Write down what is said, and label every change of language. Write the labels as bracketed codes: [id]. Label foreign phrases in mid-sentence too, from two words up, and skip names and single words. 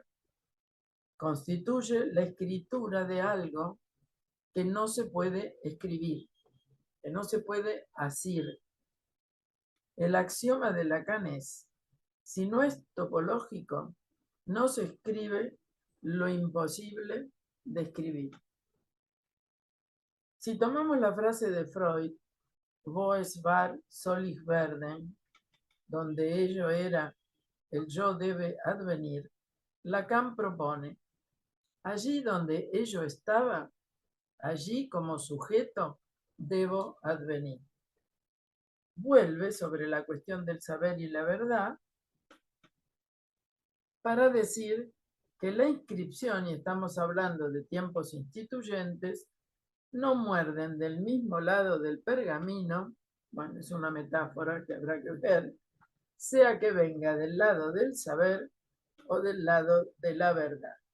[es] Constituye la escritura de algo que no se puede escribir, que no se puede asir. El axioma de Lacan es: si no es topológico, no se escribe lo imposible de escribir. Si tomamos la frase de Freud, [de] wo es war, soll ich werden, [es] donde ello era el yo debe advenir, Lacan propone: allí donde ello estaba, allí como sujeto debo advenir. Vuelve sobre la cuestión del saber y la verdad para decir que la inscripción, y estamos hablando de tiempos instituyentes, no muerden del mismo lado del pergamino, bueno, es una metáfora que habrá que ver, sea que venga del lado del saber o del lado de la verdad.